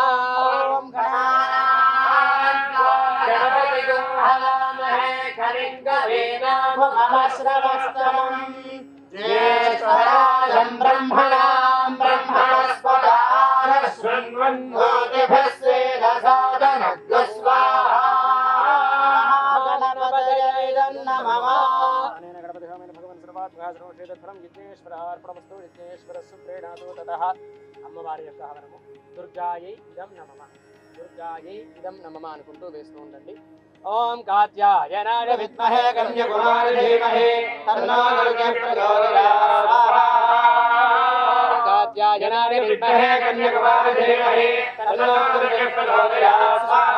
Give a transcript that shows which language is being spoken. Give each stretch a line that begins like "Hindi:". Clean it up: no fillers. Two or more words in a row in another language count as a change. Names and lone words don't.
Sanskrit: ॐ गणानान्त्वा गणपतिं हवामहे कविं कवीनामुपमश्रवस्तमम् ज्येष्ठराजं ब्रह्मणां ब्रह्मणस्पद शृण्वन्नोतिभिश्रीदसादनः स्वाहा। नमः अनेन गणपतिहोमेन भगवन् सर्वात्मकः सर्वक्षेत्रफलं यज्ञेश्वरार्पणमस्तु यज्ञेश्वरस्य प्रेणातु ततः
Telugu: అమ్మవారి యొక్క హవనము
Sanskrit: దుర్గాయై ఇదం నమః దుర్గాయై ఇదం నమః
Telugu: అనుకుంటూ వేస్తూ ఉండండి.
Sanskrit: ఓం కాత్యాయనాయ విద్మహే కన్యకుమారి ధీమహి తన్నో దుర్గే ప్రచోదయాత్ స్వాహా. కాత్యాయనాయ విద్మహే కన్యకుమారి ధీమహి తన్నో దుర్గే ప్రచోదయాత్ స్వాహా.